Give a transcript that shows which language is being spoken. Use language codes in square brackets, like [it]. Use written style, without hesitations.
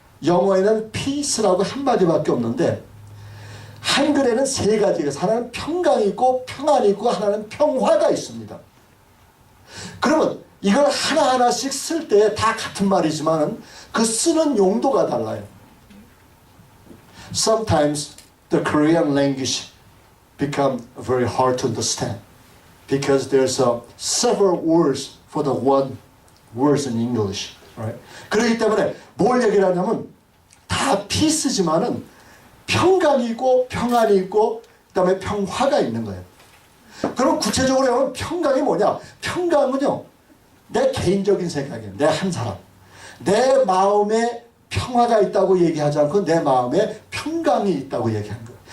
[ko] 영어에는 peace라고 한마디밖에 없는데 한글에는 3가지가 하나는 평강이 있고 평안이 있고 하나는 평화가 있습니다. 그러면 이걸 하나하나씩 쓸 때 다 같은 말이지만 그 쓰는 용도가 달라요. [en] Sometimes the Korean language become very hard to understand because there's several words for the one words in English. Right? [ko] 그렇기 때문에 뭘 얘기를 하냐면 다 피스지만은 평강이 있고 평안이 있고 그 다음에 평화가 있는 거예요. 그럼 구체적으로 하면 평강이 뭐냐? 평강은요 내 개인적인 생각이에요. 내 한 사람 내 마음에 평화가 있다고 얘기하지 않고 내 마음에 평강이 있다고 얘기하는 거예요.